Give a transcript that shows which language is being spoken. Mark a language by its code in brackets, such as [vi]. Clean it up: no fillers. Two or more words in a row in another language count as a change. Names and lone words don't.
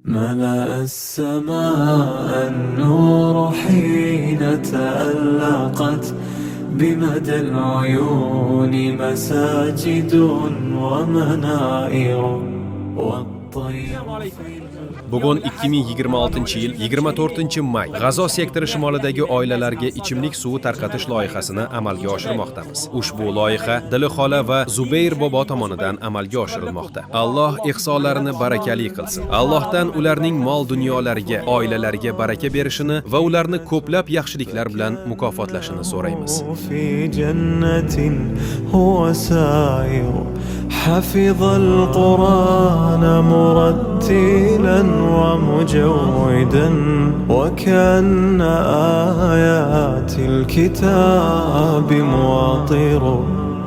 [ar] ملأ السماء النور حين تألقت بمدى العيون مساجد ومنائر والطير. [uz] Bugun 2026-yil 24-may G'azo sektori shimolidagi oilalarga ichimlik suvi tarqatish loyihasini amalga oshirmoqdamiz. Ushbu loyiha Dilixola va Zubayr bobo tomonidan amalga oshirilmoqda. Alloh ihsonlarini barakali qilsin. Allohdan ularning mol-dunyolariga, oilalariga baraka berishini va ularni ko'plab yaxshiliklar bilan mukofotlashini so'raymiz. [ar] حفظ القرآن مرتلا ومجودا وكأن آيات الكتاب مواطر